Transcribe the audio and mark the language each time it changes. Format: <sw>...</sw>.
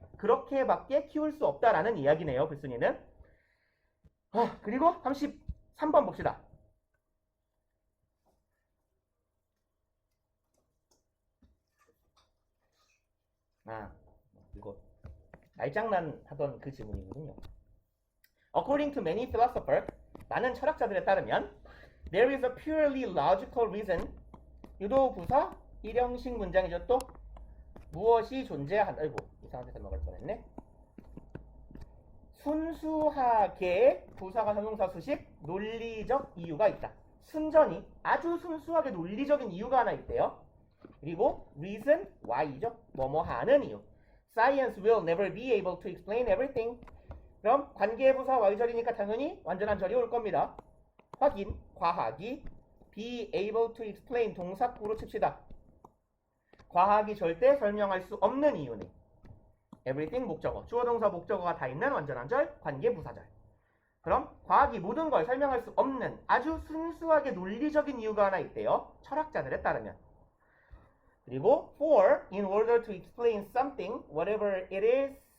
<ko>그렇게밖에 키울 수 없다라는 이야기네요. 글쓴이는. 그리고 33번 봅시다. 이거 말장난 하던 그 지문이거든요.</ko> <en>According to many philosophers,</en> <ko>많은 철학자들에 따르면</ko> <en>there is a purely logical reason.</en> <ko>유도 부사 일형식 문장이죠. 또 무엇이 존재한다. 아이고 이상한 데서 먹을 뻔했네. 순수하게 부사가 형용사 수식 논리적 이유가 있다. 순전히 아주 순수하게 논리적인 이유가 하나 있대요. 그리고 reason, why죠. 뭐뭐 하는 이유.</ko> <en>Science will never be able to explain everything.</en> <ko>그럼 관계부사 y절이니까 당연히 완전한 절이 올 겁니다. 확인, 과학이</ko> <en>be able to explain</en> <ko>동사구로 칩시다. 과학이 절대 설명할 수 없는 이유는 everything 목적어, 주어 동사 목적어가 다 있는 완전한 절, 관계부사절. 그럼 과학이 모든 걸 설명할 수 없는 아주 순수하게 논리적인 이유가 하나 있대요. 철학자들에 따르면. 그리고</ko> <en>for, in order to explain something, whatever it is.</en>